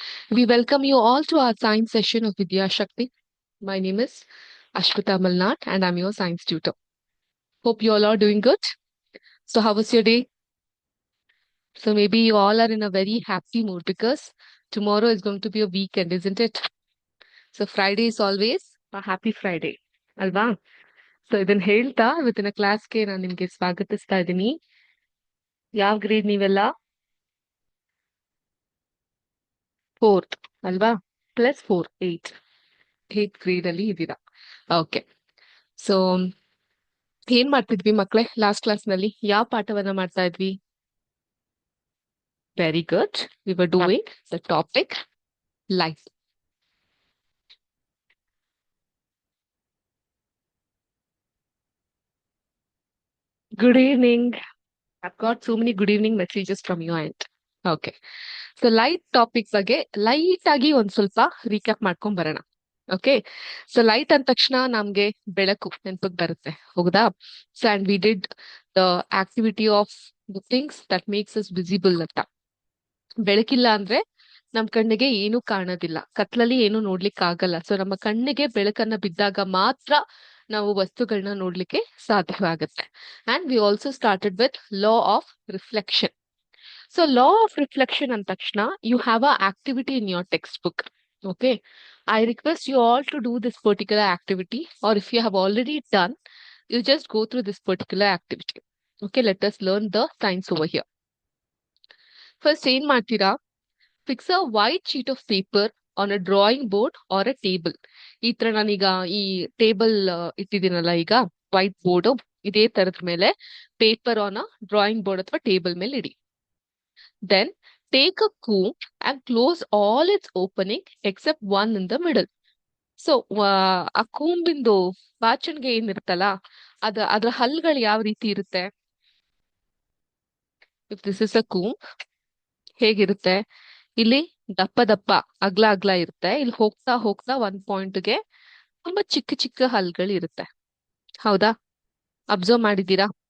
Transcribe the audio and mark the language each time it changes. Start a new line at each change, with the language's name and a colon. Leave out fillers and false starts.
English: We welcome you all to our science session of Vidya Shakti. My name is Ashwita Malnat, and I'm your science tutor. Hope you all are doing good. So, how was your day? So, maybe you all are in a very happy mood because tomorrow is going to be a weekend, isn't it? So, Friday is always a happy Friday.
Kannada: ಅಲ್ವಾ so ಇದನ್ನ ಹೇಳ್ತಾ ಇವತ್ತಿನ ಕ್ಲಾಸ್ಗೆ ನಾನು ನಿಮ್ಗೆ ಸ್ವಾಗತಿಸ್ತಾ ಇದ್ದೀನಿ. ಯಾವ grade ನೀವೆಲ್ಲ? ಫೋರ್ತ್ ಅಲ್ವಾ? +4 ಏಟ್ ಗ್ರೇಡ್ ಅಲ್ಲಿ ಇದ್ದೀರಾ. ಓಕೆ. ಸೊ ಏನ್ ಮಾಡ್ತಿದ್ವಿ ಮಕ್ಳೇ ಲಾಸ್ಟ್ ಕ್ಲಾಸ್ ನಲ್ಲಿ? ಯಾವ ಪಾಠವನ್ನ ಮಾಡ್ತಾ ಇದ್ವಿ?
English: Very good. We were doing the topic life. Good evening. I've got so many good evening messages from your end. Okay.
Kannada: So light topic ಬಗ್ಗೆ ಲೈಟ್ ಆಗಿ ಒಂದ್ ಸ್ವಲ್ಪ ರೀಕ್ಯಾಪ್ ಮಾಡ್ಕೊಂಡ್ ಬರೋಣ. ಓಕೆ. ಸೊ ಲೈಟ್ ಅಂದ ತಕ್ಷಣ ನಮ್ಗೆ ಬೆಳಕು ನೆನಪಿಗೆ ಬರುತ್ತೆ, ಹೌದಾ?
English: So and we did the activity of the things that makes us visible ಅಂತ.
Kannada: ಬೆಳಕಿಲ್ಲ ಅಂದ್ರೆ ನಮ್ ಕಣ್ಣಿಗೆ ಏನು ಕಾಣೋದಿಲ್ಲ, ಕತ್ಲಲ್ಲಿ ಏನು ನೋಡ್ಲಿಕ್ಕೆ ಆಗಲ್ಲ. ಸೊ ನಮ್ಮ ಕಣ್ಣಿಗೆ ಬೆಳಕನ್ನ ಬಿದ್ದಾಗ ಮಾತ್ರ ನಾವು ವಸ್ತುಗಳನ್ನ ನೋಡ್ಲಿಕ್ಕೆ ಸಾಧ್ಯವಾಗುತ್ತೆ.
English: And we also started with law of reflection. So law of reflection
Kannada: ಅಂದ ತಕ್ಷಣ
English: You have a activity in your text book. Okay, I request you all to do this particular activity, or if you have already done, you just go through this particular activity. Okay, let us learn the science over here.
Kannada: First, ಏನ್ ಮಾಡ್ತೀರಾ?
English: Fix a white sheet of paper on a drawing board or a table.
Kannada: ಈ ತರ ನಾನೀಗ ಈ table ಇಟ್ಟಿದ್ದೀನಲ್ಲ, ಈಗ white board ಇದೇ ತರದ ಮೇಲೆ
English: paper on a drawing board
Kannada: ಅಥವಾ ಟೇಬಲ್ ಮೇಲೆ ಇಡಿ.
English: Then take a comb and close all its opening except one in the middle.
Kannada: So ಆ ಕೂಂಬಿಂದು ಬಾಚಣಿಗೆ ಏನಿರುತ್ತಲ್ಲ, ಅದ್ರ ಹಲ್ಗಳು ಯಾವ ರೀತಿ ಇರುತ್ತೆ?
English: if this is a comb,
Kannada: ಹೇಗಿರುತ್ತೆ? ಇಲ್ಲಿ ದಪ್ಪ ದಪ್ಪ ಅಗ್ಲ ಅಗ್ಲ ಇರುತ್ತೆ. ಇಲ್ಲಿ ಹೋಗ್ತಾ ಹೋಗ್ತಾ ಒಂದ್ ಪಾಯಿಂಟ್ಗೆ ತುಂಬಾ ಚಿಕ್ಕ ಚಿಕ್ಕ ಹಲ್ಗಳು ಇರುತ್ತೆ, ಹೌದಾ? ಅಬ್ಸರ್ವ್ ಮಾಡಿದೀರಾ?